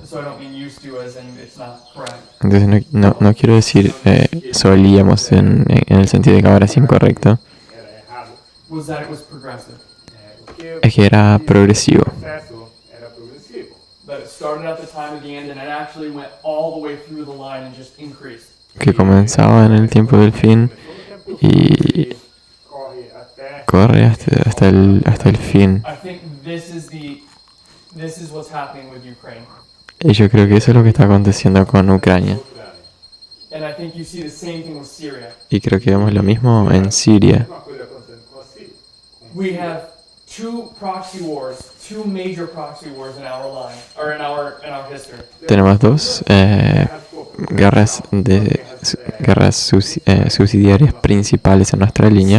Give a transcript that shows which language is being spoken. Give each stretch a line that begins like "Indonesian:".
English: so I don't mean used to as in it's not correct.
Spanish: entonces no quiero decir solíamos en el sentido de que ahora es incorrecto, era errado.
English: Was that it was progressive.
Portuguese: O que
Spanish: es que era progresivo,
Portuguese: o processo era progressivo.
English: That it started at the time of the end and it actually went all the way through the line and just increased.
Spanish: que comenzaba en el tiempo del fin y
Portuguese: Corre até
Spanish: corre hasta el fin.
English: I think this is what's happening with Ukraine.
Spanish: Y yo creo que eso es lo que está aconteciendo con Ucrania.
English: And I think you see the same thing with Syria.
Spanish: Y creo que vemos lo mismo en Siria.
Portuguese: uma coisa acontecendo com a Síria.
English: We have two major proxy wars in our line, or in our history.
Spanish: Tenemos dos guerras subsidiarias principales en nuestra línea,